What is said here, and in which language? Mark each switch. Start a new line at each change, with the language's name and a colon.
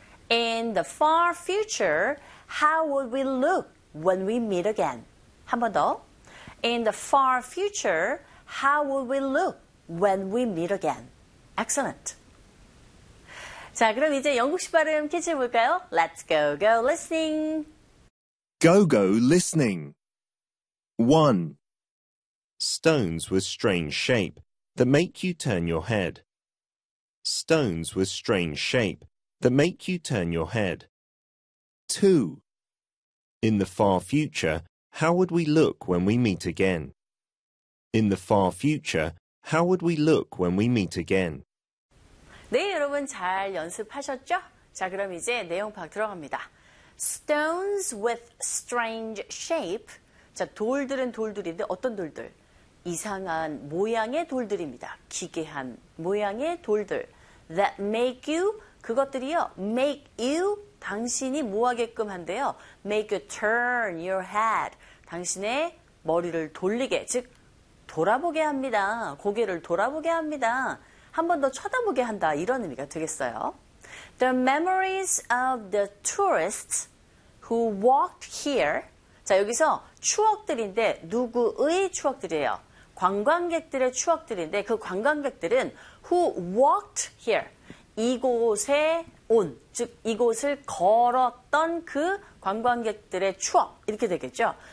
English: In the far future, how would we look when we meet again?
Korean: 한 번 더.
English: In the far future, how would we look when we meet again? Excellent.
Korean: 자, 그럼 이제 영국식 발음 캐치해 볼까요?
English: Let's go, go listening. Go, go listening. 1. Stones with strange shape that make you turn your head. Stones with strange shape that make you turn your head. 2. In the far future, how would we look when we meet again? In the far future, how would we look when we meet again?
Korean: 네, 여러분 잘 연습하셨죠? 자, 그럼 이제 내용 파악 들어갑니다.
English: Stones with strange shape.
Korean: 자, 돌들은 돌들인데 어떤 돌들? 이상한 모양의 돌들입니다. 기괴한 모양의 돌들.
English: That make you,
Korean: 그것들이요.
English: Make you,
Korean: 당신이 뭐하게끔 한대요.
English: Make you turn your head.
Korean: 당신의 머리를 돌리게, 즉 돌아보게 합니다. 고개를 돌아보게 합니다. 한 번 더 쳐다보게 한다 이런 의미가 되겠어요.
English: The memories of the tourists who walked here.
Korean: 자, 여기서 추억들인데 누구의 추억들이에요? 관광객들의 추억들인데 그 관광객들은
English: who walked here.
Korean: 이곳에 온, 즉 이곳을 걸었던 그 관광객들의 추억 이렇게 되겠죠.